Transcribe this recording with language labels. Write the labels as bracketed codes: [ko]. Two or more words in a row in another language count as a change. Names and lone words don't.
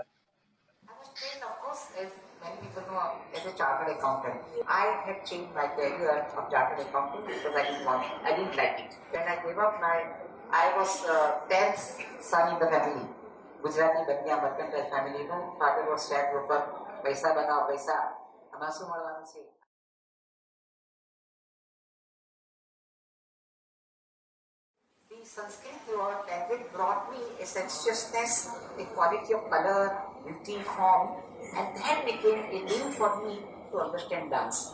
[en] I was trained, of course, as many people know, as a chartered accountant. I had changed my career of chartered accountant because I didn't like it. When I gave up I was 10th son in the family. Gujarati Banya mercantile family. Father was sharecropper. [hi] पैसा बनाओ, पैसा. Amasu malવાનું છે. [en] The Sanskrit word language brought me a sensuousness, a quality of color, beauty, form, and that became a name for me to understand dance.